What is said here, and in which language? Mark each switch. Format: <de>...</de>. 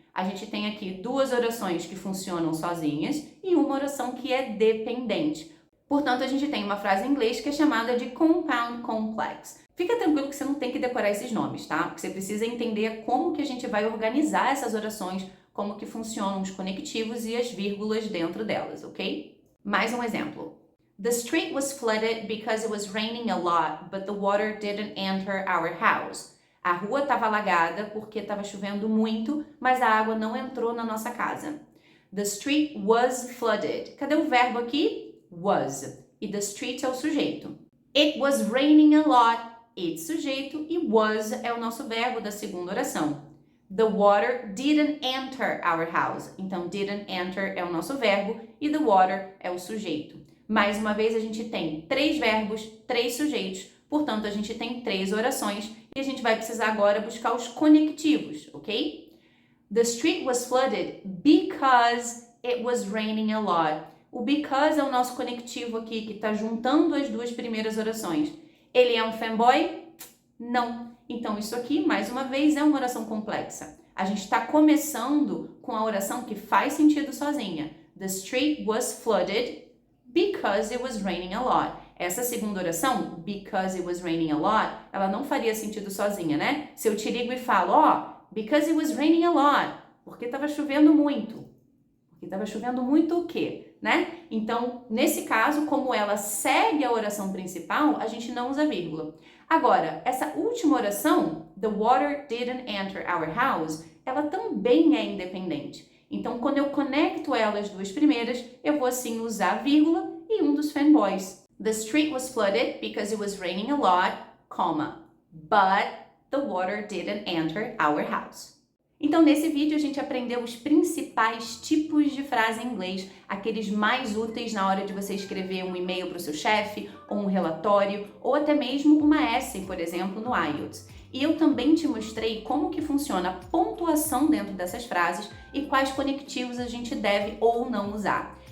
<pt>A gente tem aqui 2 orações que funcionam sozinhas e uma oração que é dependente. Portanto, a gente tem uma frase em inglês que é chamada de compound complex. Fica tranquilo que você não tem que decorar esses nomes, tá? Porque você precisa entender como que a gente vai organizar essas orações, como que funcionam os conectivos e as vírgulas dentro delas, ok? Mais um exemplo.</pt> <en>The street was flooded because it was raining a lot, but the water didn't enter our house.</en> <pt>A rua estava alagada porque estava chovendo muito, mas a água não entrou na nossa casa.</pt> <en>The street was flooded.</en> <pt>Cadê o verbo aqui?</pt> <en>Was. E the street</en> <pt>é o sujeito.</pt> <en>It was raining a lot.</en> <pt>It, sujeito, e was é o nosso verbo da segunda oração.</pt> <en>The water didn't enter our house.</en> <pt>Então,</pt> <en>didn't enter</en> <pt>é o nosso verbo e</pt> <en>the water</en> <pt>é o sujeito. Mais uma vez, a gente tem 3 verbos, 3 sujeitos, portanto, a gente tem 3 orações e a gente vai precisar agora buscar os conectivos, ok?</pt> <en>The street was flooded because it was raining a lot.</en> <pt>O because é o nosso conectivo aqui, que está juntando as 2 primeiras orações. Ele é um fanboy? Não. Então, isso aqui, mais uma vez, é uma oração complexa. A gente está começando com a oração que faz sentido sozinha.</pt> <en>The street was flooded because it was raining a lot.</en> <pt>Essa segunda oração,</pt> <en>because it was raining a lot,</en> <pt>ela não faria sentido sozinha, né? Se eu te ligo e falo,</pt> <en>because it was raining a lot,</en> <pt>porque estava chovendo muito. Porque estava chovendo muito o quê? Né? Então, nesse caso, como ela segue a oração principal, a gente não usa vírgula. Agora, essa última oração,</pt> <en>the water didn't enter our house,</en> <pt>ela também é independente. Então, quando eu conecto elas 2 primeiras, eu vou assim usar vírgula e um dos fanboys.</pt> <en>The street was flooded because it was raining a lot, but the water didn't enter our house.</en> <pt>Então, nesse vídeo, a gente aprendeu os principais tipos de frase em inglês, aqueles mais úteis na hora de você escrever um e-mail para o seu chefe, ou um relatório, ou até mesmo uma essay, por exemplo, no IELTS. E eu também te mostrei como que funciona a pontuação dentro dessas frases e quais conectivos a gente deve ou não usar.</pt>